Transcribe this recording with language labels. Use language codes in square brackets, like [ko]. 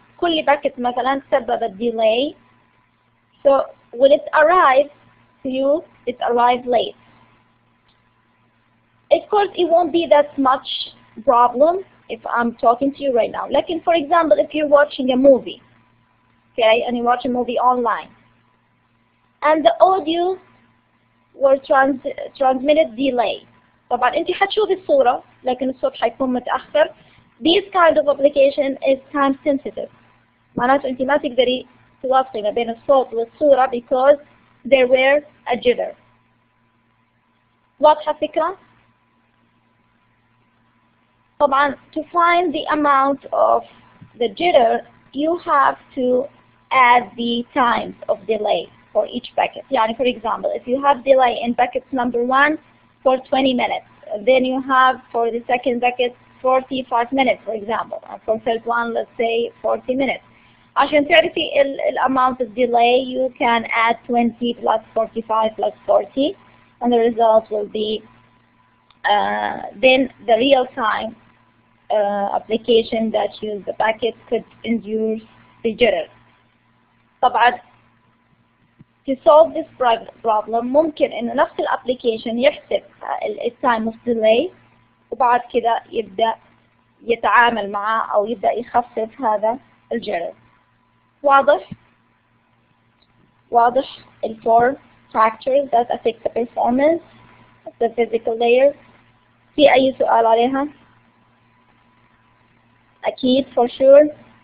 [ar] كل باكيت مثلا سبب delay. [en] So when it arrives to you, it arrives late. Of course, it won't be that much problem if I'm talking to you right now. Like for example, if you're watching a movie, okay, and you watch a movie online, and the audio were transmitted delay. [ar] طبعا انت حتشوفي الصورة لكن الصوت حيكون متأخر. [en] This kind of application is time sensitive. [ar] معناته انت ما تقدري توافقي ما بين الصوت والصورة [en] because there were a jitter. [ar] واضحة الفكرة؟ طبعا [en] to find the amount of the jitter you have to add the times of delay for each packet. [ar] يعني [en] for example, if you have delay in packet number 1 for 20 minutes, then you have for the second packet 45 minutes, for example, and for third one, let's say 40 minutes. [ar] عشان تعرفي [en] amount of delay, you can add 20 plus 45 plus 40, and the result will be then the real-time application that use the packet could induce the jitter. [ar] طبعا [en] to solve this problem [ar] ممكن إنه نفس الابليكيشن يحسب [en] time of delay [ar] وبعد كده يبدأ يتعامل معه أو يبدأ يخفف هذا الجرر. واضح؟ واضح ال [en] 4 factors that affect the performance of the physical layer. [ar] في أي سؤال عليها؟ أكيد [en] for sure.